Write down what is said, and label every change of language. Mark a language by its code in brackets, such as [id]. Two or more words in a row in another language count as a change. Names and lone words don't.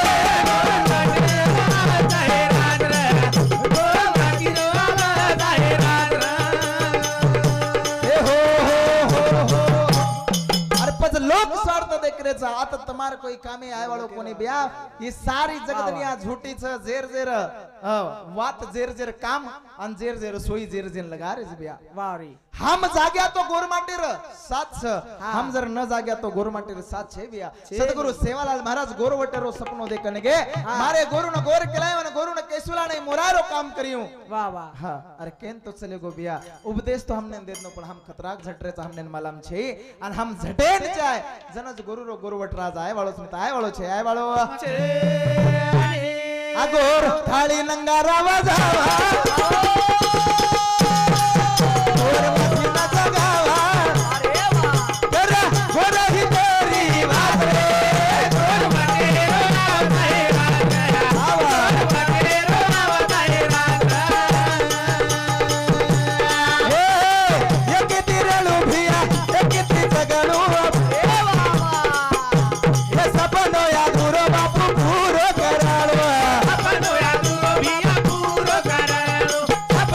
[lmn] ए हो अरे पच लोक स्वार्थ देखरेचा आता तुम्हार कोई कामे आय वाळो कोणी ब्या ही सारी जगदनिया झूठी छ जेर जेर वात जेर जेर काम अन जेर जेर सोई जेर जेर लगा रे ब्या વારી हम जाग्या तो गोरमाटीर साथ छ हम जर न जाग्या तो गोरमाटीर साथ छे बिया सदगुरु सेवालाल महाराज गोरवटेरो सपनो देखने गे मारे गोरु न गोर केलाय न गोरु न केसुला ने मोरारो काम करियो વાહ વાહ हाँ अरे केन तो चले गो बिया उपदेश तो हमने देत नो पण हम खतराक झटरेचा हमने मालम छे आणि हम झटेन जाय जनज गुरु रो गोरवट राज आय वाळो स्मित आय वाळो छे आय वाळो आ गोर थाळी नंगारा वजावा गोर माथी न जगावा कर गोर ही तेरी वाट रे आवा ए किती रेलू भिया किती जगणू हे सपनो या गुरु बापू पूरो कराळवा